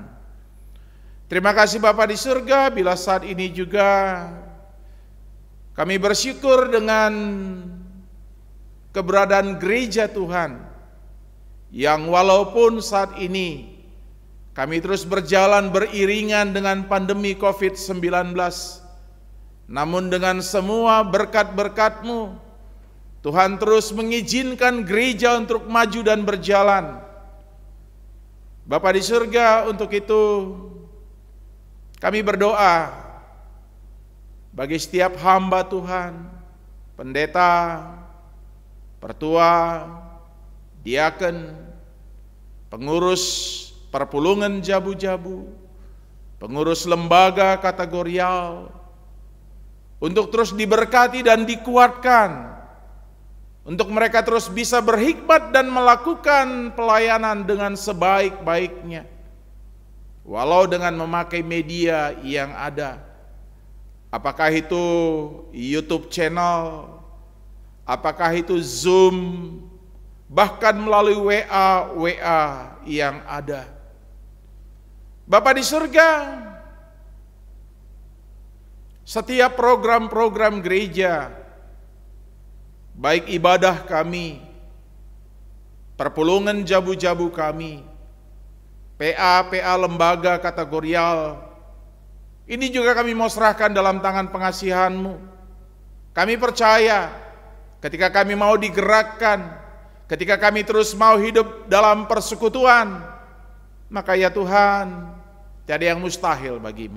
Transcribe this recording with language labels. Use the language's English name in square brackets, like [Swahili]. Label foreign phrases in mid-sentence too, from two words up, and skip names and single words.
[Indonesian] Terima kasih Bapa di surga, bila saat ini juga kami bersyukur dengan keberadaan gereja Tuhan, yang walaupun saat ini kami terus berjalan beriringan dengan pandemi COVID-19, namun dengan semua berkat-berkat-Mu, Tuhan terus mengizinkan gereja untuk maju dan berjalan. Bapa di surga, untuk itu kami berdoa bagi setiap hamba Tuhan, pendeta, pertua, diaken, pengurus [Batak Karo] perpulungan jabu-jabu, [Indonesian] pengurus lembaga kategorial, untuk terus diberkati dan dikuatkan, untuk mereka terus bisa berhikmat dan melakukan pelayanan dengan sebaik-baiknya, walau dengan memakai media yang ada, apakah itu YouTube channel, apakah itu Zoom, bahkan melalui WA yang ada. Bapa di surga, setiap program-program gereja, baik ibadah kami, [Batak Karo] perpulungan jabu-jabu [Indonesian] kami, PA lembaga kategorial, ini juga kami mau serahkan dalam tangan pengasihan-Mu. Kami percaya ketika kami mau digerakkan, ketika kami terus mau hidup dalam persekutuan, maka ya Tuhan, tiada yang mustahil bagi-Mu.